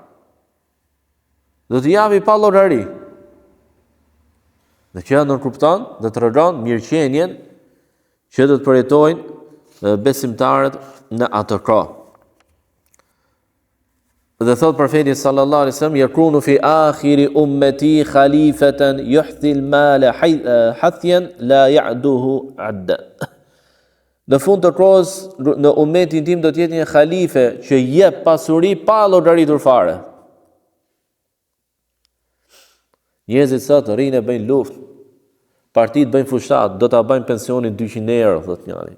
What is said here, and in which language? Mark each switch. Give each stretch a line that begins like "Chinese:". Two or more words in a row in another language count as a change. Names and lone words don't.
Albanian: Do t'i japi pa llogari. Dhe që nuk kupton, do të tregon mirëqenien që do të përjetojnë besimtarët në atë kohë. Dhe thot profeti
Arabic: صَلَّى اللهُ عَلَيْهِ وَسَلَّمَ يَكُونُ فِي آخِرِ أُمَّتِي خَلِيفَةٌ يَحْثِي الْمَالَ حَثْيًا لَا يَعُدُّهُ عَدًّا.
Albanian: Në fund të kohës në ummetin tim do të jetë një khalife që jep pasuri pa llogaritur fare. Njerëzit sot rrinë e bëjnë luftë, partitë bëjnë fushat, do ta bëjnë pensionin 200 euro, thot njëri.